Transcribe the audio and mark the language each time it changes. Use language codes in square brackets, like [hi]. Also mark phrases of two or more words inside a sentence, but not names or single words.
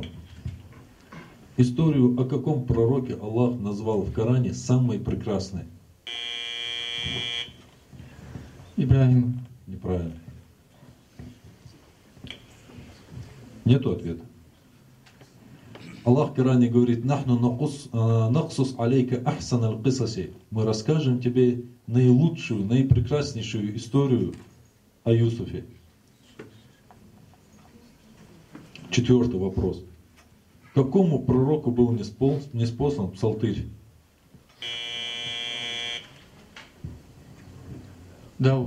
[ru] Историю о каком пророке Аллах назвал в Коране самой прекрасной? Ибрахим. Неправильно. Нету ответа. Аллах в Коране говорит: [ar] «نحن نقص عليك أحسن القصص». [ru] Мы расскажем тебе наилучшую, наипрекраснейшую историю о Юсуфе. 4-й вопрос. Какому пророку был ниспослан псалтырь? Дауд.